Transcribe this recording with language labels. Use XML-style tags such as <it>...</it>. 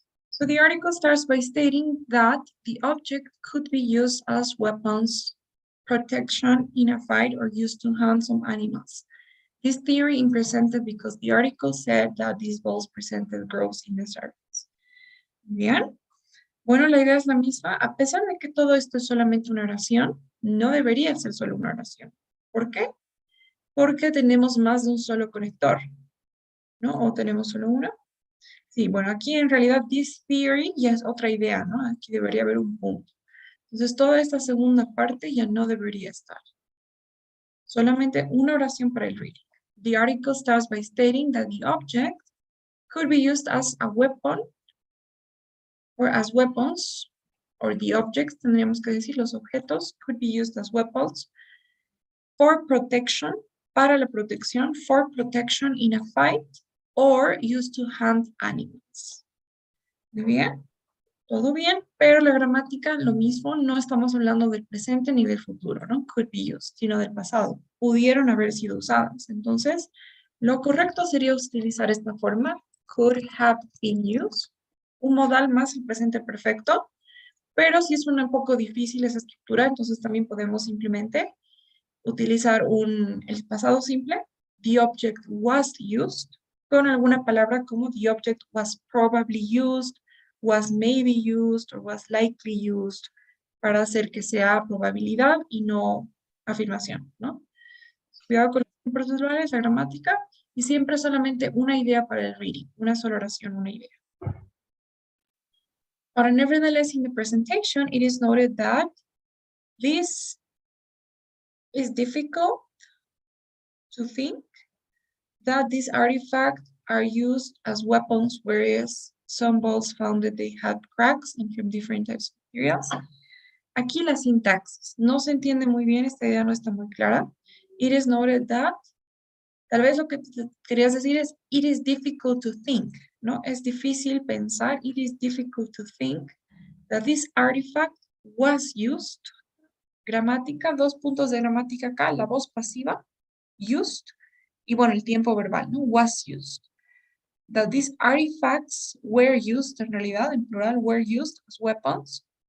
<en>So the article starts by stating that the object could be used as weapons, protection in a fight, or used to hunt some animals. This theory is presented because the article said that these balls presented growth in the surface.</en> <es>Bien. Bueno, la idea es la misma. A pesar de que todo esto es solamente una oración, no debería ser solo una oración. ¿Por qué? Porque tenemos más de un solo conector, ¿no? ¿O tenemos solo uno? Sí, bueno, aquí en realidad this theory ya es otra idea, ¿no? Aquí debería haber un punto. Entonces, toda esta segunda parte ya no debería estar. Solamente una oración para el reading.</es> <en>The article starts by stating that the object could be used as a weapon or as weapons, or the objects,</en> <es>tendríamos que decir los objetos,</es> <en>could be used as weapons for protection,</en> <es>para la protección,</es> <en>for protection in a fight, or used to hunt animals.</en> <es>Muy bien, todo bien, pero la gramática, lo mismo, no estamos hablando del presente ni del futuro, ¿no?</es> <en>Could be used,</en> <es>sino del pasado. Pudieron haber sido usadas. Entonces, lo correcto sería utilizar esta forma,</es> <en>could have been used,</en> <es>un modal más el presente perfecto, pero si es un poco difícil esa estructura, entonces también podemos simplemente utilizar el pasado simple,</es> <en>the object was used,</en> <es>con alguna palabra como</es> <en>the object was probably used, was maybe used, or was likely used,</en> <es>para hacer que sea probabilidad y no afirmación, ¿no? Cuidado con los procesales, la gramática, y siempre solamente una idea para el reading, una sola oración, una idea.</es> <en>But nevertheless, in the presentation, it is noted that this is difficult to think that these artifacts are used as weapons, whereas some balls found that they had cracks and from different types of materials.</en> <es>Aquí la sintaxis no se entiende muy bien, esta idea no está muy clara.</es> <en>It is noted that,</en> <es>tal vez lo que querías decir es,</es> <en>it is difficult to think, ¿no?</en> <es>Es difícil pensar,</es> <en>it is difficult to think that this artifact was used.</en> <es>Gramática, 2 puntos de gramática acá, la voz pasiva, used, y bueno, el tiempo verbal, ¿no?</es> <en>Was used. That these artifacts were used,</en> <es>en realidad, en plural,</es> <en>were used as weapons.</en>